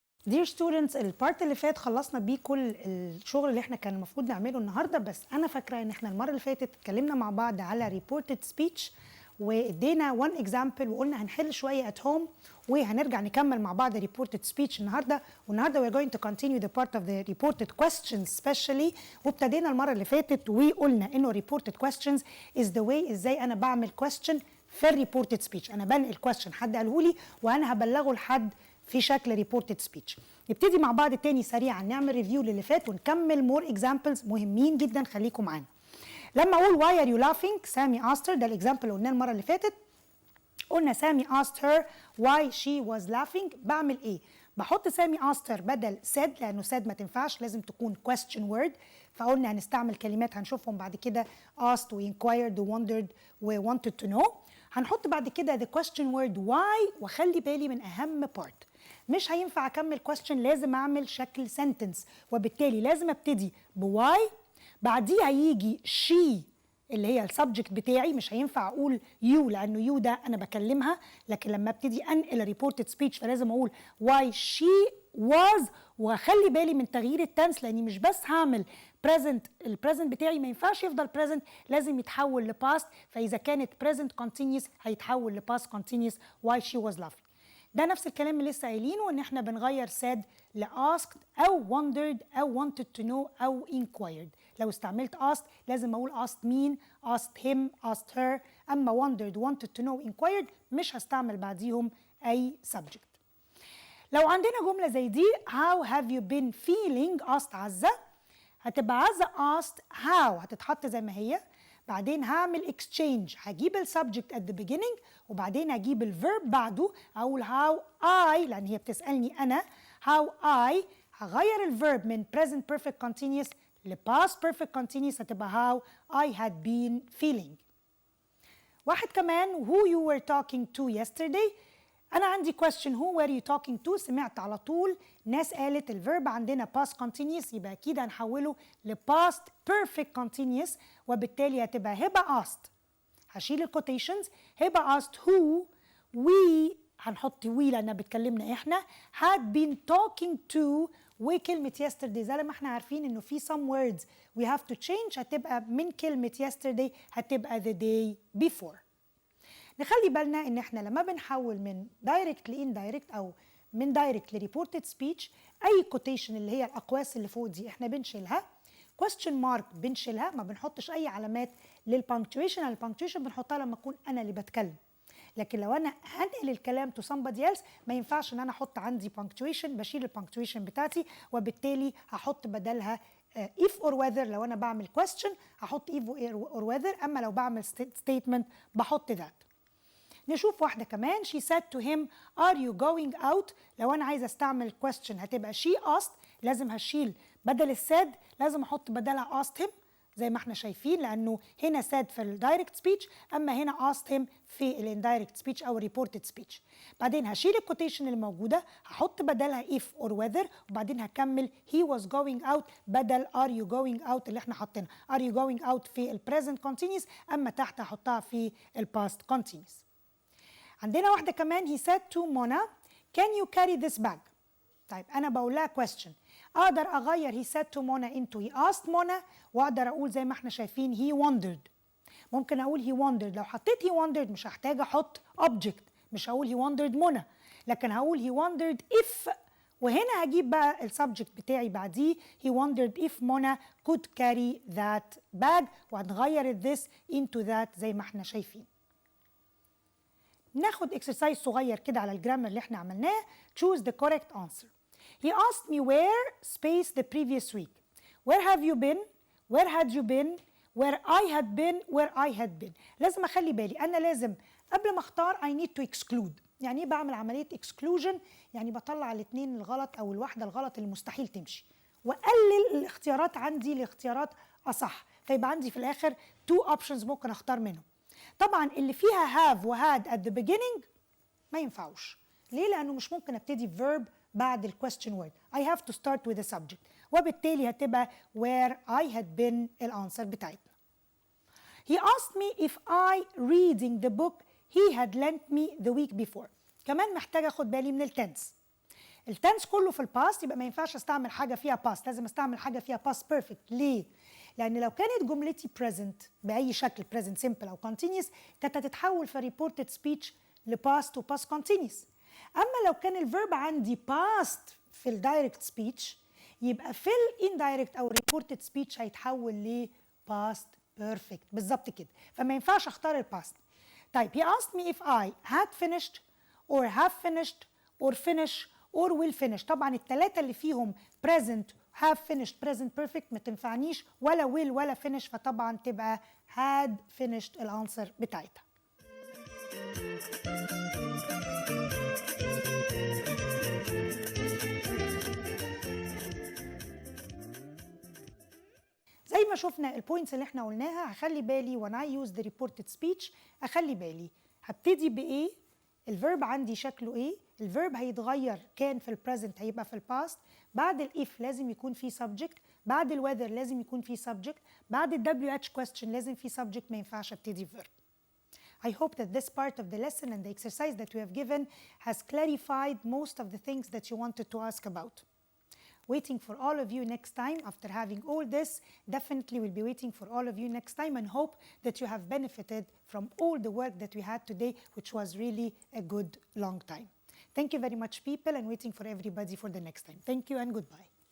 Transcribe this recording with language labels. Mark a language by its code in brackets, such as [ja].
[ar] Dear students, البارت اللي فات خلصنا بيه كل الشغل اللي احنا كان المفروض نعمله النهارده، بس انا فاكره ان احنا المره اللي فاتت اتكلمنا مع بعض على reported speech وادينا [en] one example [ar] وقلنا هنحل شويه [en] at home [ar] وهنرجع نكمل مع بعض reported speech النهارده. والنهارده [en] we're going to continue the part of the reported questions especially. [ar] وابتدينا المره اللي فاتت وقلنا انه [en] reported questions is the way [ar] ازاي انا بعمل question في الريبورتد سبيتش. انا بنقل question حد قاله لي وانا هبلغه لحد في شكل ريبورتد سبيتش. نبتدي مع بعض تاني سريعا نعمل ريفيو للي فات ونكمل مور اكزامبلز مهمين جدا، خليكم معانا. لما اقول [en] why are you laughing [ar] سامي asked her، ده الاكزامبل اللي قلناه المره اللي فاتت. قلنا [en] سامي asked her why she was laughing. [ar] بعمل ايه؟ بحط سامي asked her بدل said لانه said ما تنفعش، لازم تكون question word. فقلنا هنستعمل كلمات هنشوفهم بعد كده asked و inquired و wondered و wanted to know. هنحط بعد كده [en] the question word why، [ar] وخلي بالي من اهم part، مش هينفع اكمل question، لازم اعمل شكل sentence، وبالتالي لازم ابتدي بواي بعديها يجي she اللي هي السبجكت بتاعي. مش هينفع اقول you لانه you ده انا بكلمها، لكن لما ابتدي انقل ريبورتد سبيتش فلازم اقول [en] why she was، [ar] واخلي بالي من تغيير التنس لاني مش بس هعمل present، البريزنت بتاعي ما ينفعش يفضل present، لازم يتحول لباست. فاذا كانت [en] present continuous [ar] هيتحول لباست [en] continuous why she was laughing. [ar] ده نفس الكلام اللي لسه قايلينه ان احنا بنغير said ل asked او wondered او wanted to know او inquired. لو استعملت [en] asked [ar] لازم اقول [en] asked مين، asked him، asked her. اما wondered wanted to know inquired [ar] مش هستعمل بعديهم اي [en] subject. [ar] لو عندنا جملة زي دي [en] how have you been feeling asked [ar] عزة، هتبقى عزة [en] asked how [ar] هتتحط زي ما هي. بعدين هعمل exchange، هجيب السبجكت [en] at the beginning [ar] وبعدين هجيب الفيرب بعده، اقول how I لان هي بتسألني انا how I، هغير الفيرب من present perfect continuous ل past perfect continuous هتبقى [en] how I had been feeling. [ar] واحد كمان [en] who you were talking to yesterday. [ar] أنا عندي question [en] who were you talking to، [ar] سمعت على طول ناس قالت الفيرب عندنا past continuous يبقى أكيد هنحوله ل past perfect continuous، وبالتالي هتبقى هبة asked، هشيل الكوتيشنز، هبة asked who we هنحط we لأنها بتكلمنا إحنا [en] had been talking to [ar] وكلمة yesterday زي ما احنا عارفين انه في [en] some words we have to change [ar] هتبقى من كلمة yesterday هتبقى [en] the day before. [ar] نخلي بالنا ان احنا لما بنحول من direct ل indirect او من direct ل reported speech اي quotation اللي هي الاقواس اللي فوق دي احنا بنشيلها، question mark بنشيلها، ما بنحطش اي علامات للبانكتويشن. البانكتويشن بنحطها لما اكون انا اللي بتكلم، لكن لو انا هنقل الكلام [en] to somebody else [ar] ما ينفعش ان انا احط عندي punctuation، بشيل البانكتويشن بتاعتي وبالتالي هحط بدلها [en] if or whether. [ar] لو انا بعمل question هحط [en] if or whether، [ar] اما لو بعمل statement بحط that. نشوف واحدة كمان. [en] she said to him are you going out. [ar] لو أنا عايزة استعمل question هتبقى [en] she asked، [ar] لازم هشيل بدل said لازم أحط بدلها [en] asked him [ar] زي ما احنا شايفين، لأنه هنا said في ال direct speech أما هنا asked him في ال indirect speech أو reported speech. بعدين هشيل ال quotation اللي موجودة هحط بدلها if or whether وبعدين هكمل [en] he was going out [ar] بدل [en] are you going out [ar] اللي احنا حاطينها. [en] are you going out في ال present continuous [ar] أما تحت هحطها في ال [en] past continuous. [ar] عندنا واحدة كمان [en] he said to Mona can you carry this bag. [ar] طيب أنا بقول لها question، أقدر أغير [en] he said to Mona into he asked Mona، [ar] وأقدر أقول زي ما احنا شايفين [en] he wondered. [ar] ممكن أقول [en] he wondered، لو حطيت he wondered مش هحتاج أحط object، مش هقول he wondered Mona، لكن هقول he wondered if، وهنا هجيب بقى السبجكت بتاعي بعديه he wondered if Mona could carry that bag، [ar] وهنغير this into that زي ما احنا شايفين. ناخد اكسرسايز صغير كده على الجرامر اللي احنا عملناه. [en] choose the correct answer. he asked me where space the previous week. where have you been, where had you been, where I had been, where I had been. [ar] لازم اخلي بالي انا لازم قبل ما اختار [en] I need to exclude. [ar] يعني ايه بعمل عمليه exclusion؟ يعني بطلع الاثنين الغلط او الواحده الغلط اللي مستحيل تمشي واقلل الاختيارات عندي لاختيارات اصح، فيبقى عندي في الاخر [en] two options [ar] ممكن اختار منهم. طبعا اللي فيها have وهاد at the beginning ما ينفعوش. ليه؟ لأنه مش ممكن ابتدي verb بعد ال question word. [en] I have to start with the subject، [ar] وبالتالي هتبقى [en] where I had been [ar] الانسر بتاعتنا. [en] He asked me if I reading the book he had lent me the week before. [ar] كمان محتاجة اخد بالي من التنس. التنس كله في الباست، يبقى ما ينفعش استعمل حاجة فيها باست، لازم استعمل حاجة فيها باست بيرفكت. ليه؟ لأن لو كانت جملتي present بأي شكل present simple أو continuous كانت هتتحول في reported speech لpast و past continuous. أما لو كان الverb عندي past في ال direct speech يبقى في ال indirect أو reported speech هيتحول ل past perfect بالظبط كده، فما ينفعش أختار ال past. طيب [en] he asked me if I had finished or have finished or finish or will finish. [ar] طبعا الثلاثة اللي فيهم present have finished present perfect ما تنفعنيش ولا will ولا finish، فطبعا تبقى had finished الانسر بتاعتها. زي ما شفنا البوينتس اللي احنا قلناها هخلي بالي [en] when I use the reported speech [ar] اخلي بالي هبتدي بايه، الفيرب عندي شكله ايه، الفيرب هيتغير كان في البريزنت هيبقى في الباست، بعد الاف لازم يكون في subject، بعد الوذر لازم يكون في subject، بعد ال WH question لازم في subject، ما ينفعش ابتدي verb. [en] I hope that this part of the lesson and the exercise that we have given has clarified most of the things that you wanted to ask about. Waiting for all of you next time. After having all this, definitely will be waiting for all of you next time and hope that you have benefited from all the work that we had today, which was really a good long time. Thank you very much, people, and waiting for everybody for the next time. Thank you and goodbye.